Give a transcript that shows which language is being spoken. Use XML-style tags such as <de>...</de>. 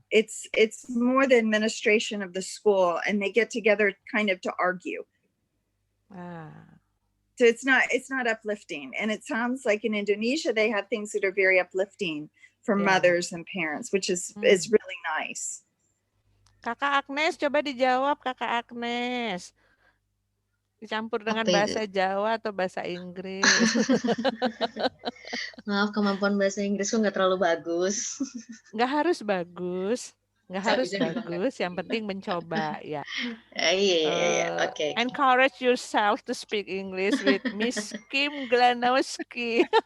<en>It's more the administration of the school, and they get together kind of to argue. So it's not uplifting. And it sounds like in Indonesia they have things that are very uplifting for mothers and parents, which is really nice.</en> <id>Kakak Agnes, coba dijawab Kakak Agnes. Dicampur dengan bahasa Jawa atau bahasa Inggris? Maaf, kemampuan bahasa Inggrisku nggak terlalu bagus. Nggak harus bagus. Nggak harus bagus, yang penting mencoba ya. Iya, oke.</id> <en>Encourage yourself to speak English with Miss Kim Glanowski.</en>